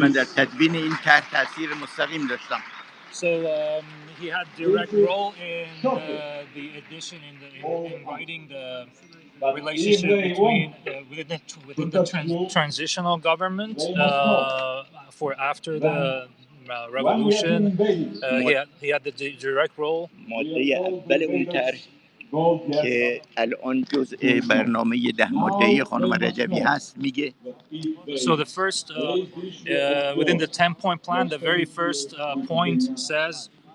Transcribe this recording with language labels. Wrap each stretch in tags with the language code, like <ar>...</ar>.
<fa>من در تدوین این طرح تاثیر مستقیم داشتم.</fa> <en>So he had direct role in the addition in writing the relationship between within the transitional government for after the revolution. He had the direct role.</en> <fa>ماده اول اون طرح که الان جزء برنامه 10 ماده‌ای خانم رجبی هست میگه.</fa> <en>So the first within the 10-point plan, the very first point says</en>